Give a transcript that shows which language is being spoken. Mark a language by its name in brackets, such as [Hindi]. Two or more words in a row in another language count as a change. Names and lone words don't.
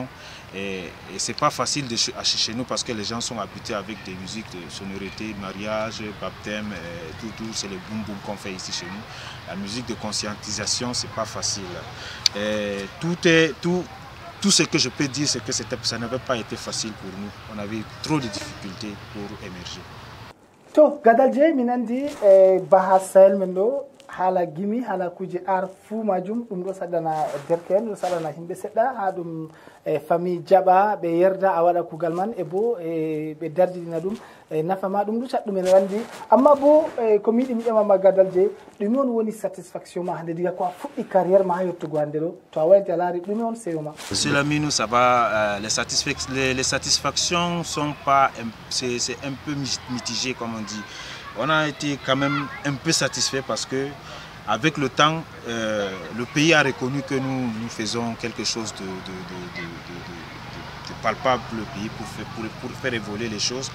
[French] Et c'est pas facile chez nous parce que les gens sont habitués avec des musiques de sonorité, mariage, baptême, tout, c'est le boom boom qu'on fait ici chez nous. La musique de conscientisation, c'est pas facile. Et tout ce que je peux dire, c'est que ça n'avait pas été facile pour nous. On avait trop de difficultés pour émerger. [Fula] To Gadal J minandi baha Sahel men ɗo hala gimi hala kuje ar fuu majum ɗum ɗo saɗana derken ɗo saɗana himɓe seɗɗa ha ɗum famille jaɓa ɓe yerda a waɗa kugal man e bo ɓe darjidina ɗum nafama ɗum ɗo catɗumen wandi amma bo ko miɗi mi ƴamama Gadal J ɗumi on woni satisfaction ma hande diga ko a fuɗɗi carrière ma ha yettugo hande ɗo to a waynti a laari ɗumi on seyo ma? [French] Monsieur Laminu, ça va, les satisfactions sont pas, c'est un peu mitigé comme on dit. On a été quand même un peu satisfait parce que avec le temps, le pays a reconnu que nous faisons quelque chose de palpable pour le pays pour faire évoluer les choses.